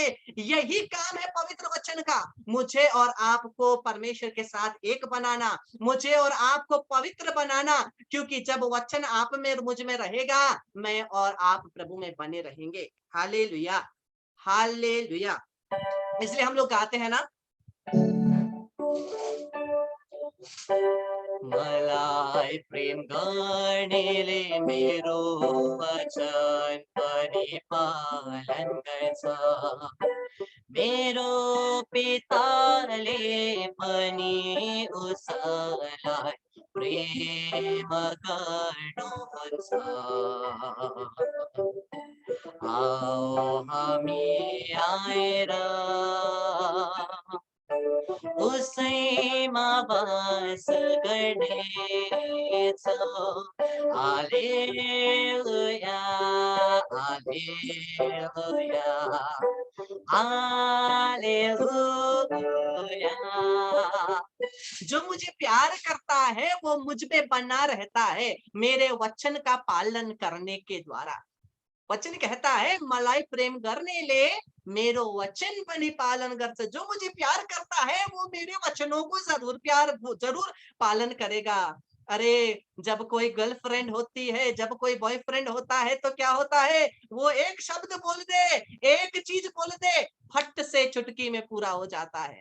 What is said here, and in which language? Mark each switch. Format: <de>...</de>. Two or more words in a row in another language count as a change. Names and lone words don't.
<hi>यही काम है पवित्र वचन का, मुझे और आपको परमेश्वर के साथ एक बनाना, मुझे और आपको पवित्र बनाना। क्योंकि जब वचन आप में और मुझ में रहेगा, मैं और आप प्रभु में बने रहेंगे। हालेलुया, हालेलुया। इसलिए हम लोग गाते हैं ना,</hi> <ne>मलाई प्रेम गर्नेले मेरो वचन परिपालन गर्छ। मेरो पिताले पनि उसलाई प्रेम गर्नुहुन्छ। आओ हामी आएर उसैमा वास गर्नेछौँ। हालेलुया, हालेलुया, हालेलुया।</ne> <hi>जो मुझे प्यार करता है वो मुझ में बना रहता है, मेरे वचन का पालन करने के द्वारा। वचन कहता है,</hi> <ne>मलाई प्रेम करने ले मेरो वचन पनि पालन गर्छ।</ne> <hi>जो मुझे प्यार करता है वो मेरे वचनों को जरूर पालन करेगा। अरे, जब कोई गर्लफ्रेंड होती है, जब कोई बॉयफ्रेंड होता है, तो क्या होता है, वो एक शब्द बोल दे, एक चीज बोल दे, फट से चुटकी में पूरा हो जाता है।</hi>